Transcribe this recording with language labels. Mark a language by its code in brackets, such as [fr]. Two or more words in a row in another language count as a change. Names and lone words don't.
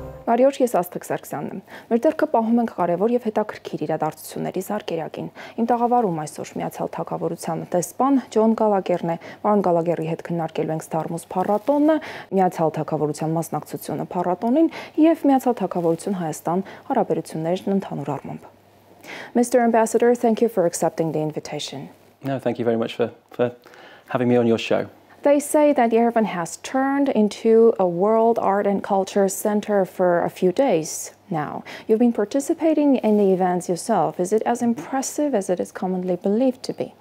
[hy] Բարի օր, ես Աստղիկ Սարգսյանն եմ։ Մեր դերքը պահում ենք կարևոր եւ հետաքրքիր իրադարձությունների զարգերակին։ Իմ տաղավարում այսօր Միացյալ Թագավորության դեսպան Ջոն Գալագերն է։ Պարոն Գալագերի հետ քննարկելու ենք Starmus փառատոնը, Միացյալ Թագավորության մասնակցությունը փառատոնին եւ Միացյալ Թագավորություն Հայաստան հարաբերություններն ընդհանուր առմամբ։ Mr. [en] Ambassador, thank you for accepting the invitation. No, thank you very much for having me on your show. They say that Yerevan has turned into a world art and culture center for a few days now. You've been participating in the events yourself. Is it as impressive as it is commonly believed to be?